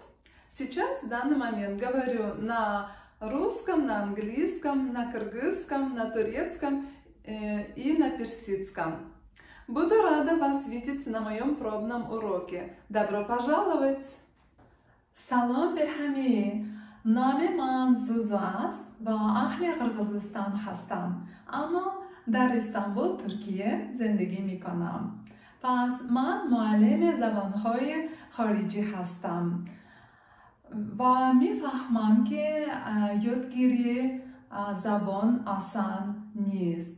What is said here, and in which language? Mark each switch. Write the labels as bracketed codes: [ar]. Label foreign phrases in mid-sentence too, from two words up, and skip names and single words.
[ru] Сейчас в данный момент говорю на русском, на английском, на кыргызском, на турецком и на персидском. Буду рада вас видеть на моем пробном уроке. Добро пожаловать! [fa] سلام به همه. نام من زوزو است و اهل قرقیزستان هستم اما در استانبول ترکیه زندگی می کنم. پس من معلم زبانهای خارجی هستم و میفهمم که یادگیری زبان آسان نیست.